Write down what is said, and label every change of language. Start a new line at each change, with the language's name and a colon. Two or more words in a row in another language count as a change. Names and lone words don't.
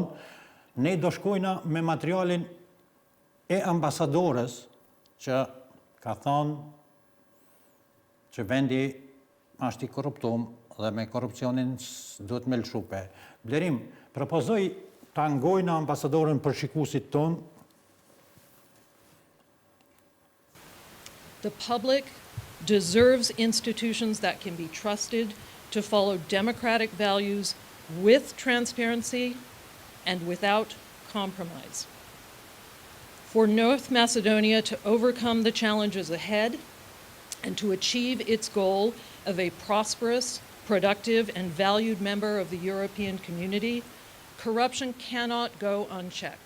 Albanian: Ne do shkojna me materialin e ambasadores që ka thonë që vendi është i korruptum dhe me korrupsionin duhet me lëshupe. Blerim, propozoj të angojna ambasadoren për shikuesit tonë.
English: The public deserves institutions that can be trusted to follow democratic values with transparency and without compromise. For North Macedonia to overcome the challenges ahead and to achieve its goal of a prosperous, productive, and valued member of the European community, corruption cannot go unchecked.